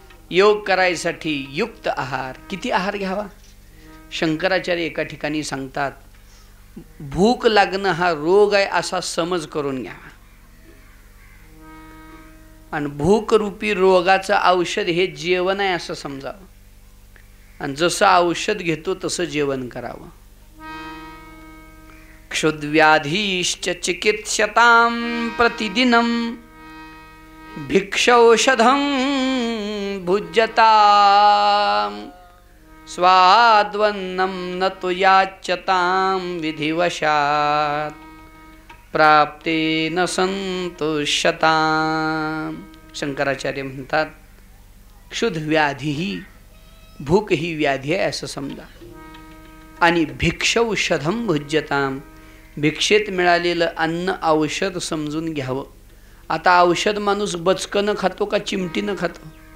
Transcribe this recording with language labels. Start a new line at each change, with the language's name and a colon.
Marathi: योग करायसाठी युक्त आहार. किती आहार घ्यावा? शंकराचार्य एका ठिकाणी सांगतात, भूक लागणं हा रोग आहे असा समज करून घ्यावा, आणि भूकरूपी रोगाचं औषध हे जेवण आहे असं समजावं, आणि जसं औषध घेतो तसं जेवण करावं.
Sanskrit: क्षुद्व्याधीश्च चिकित्स्यतां प्रतिदिनं, भिक्षौषधं भुज्यताम्, स्वाद्वन्नं न तु याच्यतां विधिवशात्, प्राप्तेन संतुष्यताम्.
Marathi: शंकराचार्य म्हणतात क्षुद्व्याधी ही भूक ही व्याधी आहे असं समजा, आणि
Sanskrit: भिक्षौषधं भुज्यताम,
Marathi: भिक्षेत मिळालेलं अन्न औषध समजून घ्यावं. आता औषध माणूस बचकनं खातो का चिमटीनं खातो?